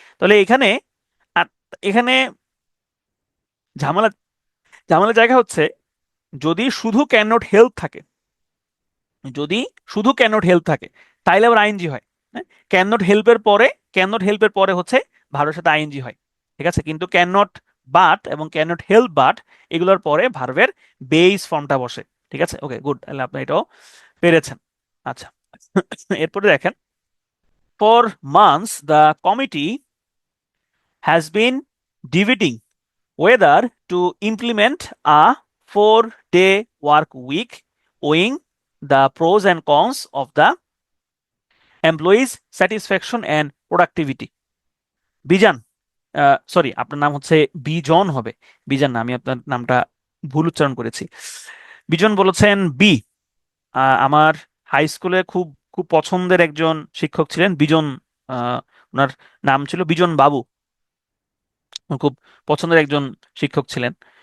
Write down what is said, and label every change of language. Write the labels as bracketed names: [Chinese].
[Bangla] তাহলে এখানে এখানে ঝামেলা ঝামেলার জায়গা হচ্ছে যদি শুধু ক্যান নট হেল্প থাকে, যদি শুধু ক্যান নট হেল্প থাকে তাইলে আবার আইএনজি হয়। হ্যাঁ, ক্যান নট হেল্পের পরে হচ্ছে ভার্বের সাথে আইএনজি হয়। ঠিক আছে, কিন্তু ক্যান নট বাট এবং ক্যান নট হেল্প বাট এগুলোর পরে ভার্বের বেস ফর্মটা বসে। ঠিক আছে, ওকে গুড, তাহলে আপনি এটাও পেরেছেন। আচ্ছা, এরপরে দেখেন, [English] For months the committee has been debating whether to implement a 4-day work week, weighing the pros and cons of the employees satisfaction and productivity. [Bangla] বিজান, sorry আপনার নাম হচ্ছে বিজন হবে, বিজান না, আমি আপনার নামটা ভুল উচ্চারণ করেছি। বিজন বলেছেন বি। আমার হাই স্কুলে খুব খুব পছন্দের একজন শিক্ষক ছিলেন বিজন, ওনার নাম ছিল বিজন বাবু, খুব পছন্দের একজন শিক্ষক ছিলেন।